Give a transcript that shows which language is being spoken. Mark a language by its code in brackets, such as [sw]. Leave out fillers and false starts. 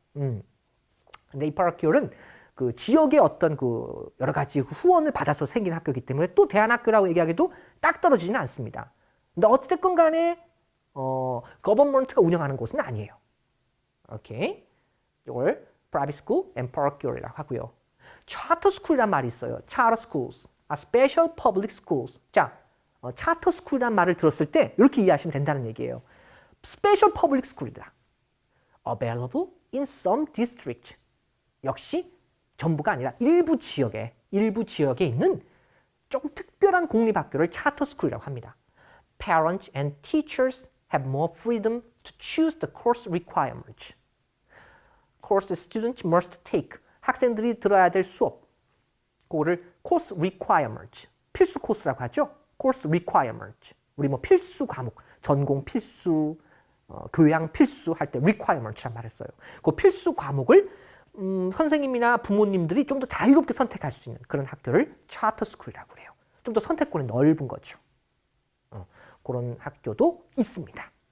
[ko] 근데 이 parochial은 그 지역의 어떤 그 여러 가지 후원을 받아서 생긴 학교이기 때문에 또 대안학교라고 얘기하기도 딱 떨어지지는 않습니다. 근데 어찌됐건 간에 government가 운영하는 곳은 아니에요. 오케이. 이걸 [en] private school and parochial [ko] 이라고 하고요. charter school이란 말이 있어요. [en] charter schools, special public schools. [ko] 자, charter school이란 말을 들었을 때 이렇게 이해하시면 된다는 얘기예요. [en] special public school이다. available in some district. [ko] 역시 전부가 아니라 일부 지역에 있는 조금 특별한 공립학교를 charter school이라고 합니다. [en] Parents and teachers have more freedom to choose the course requirements. Course students must take. [ko] 학생들이 들어야 될 수업. [en] 그거를 course requirements. [ko] 필수 코스라고 하죠. course requirements. 우리 뭐 필수 과목, 전공 필수, 교양 필수 할 때 requirements란 말을 써요. 그 필수 과목을 선생님이나 부모님들이 좀 더 자유롭게 선택할 수 있는 그런 학교를 charter school이라고 해요. 좀 더 선택권이 넓은 거죠. 그런 학교도 있습니다.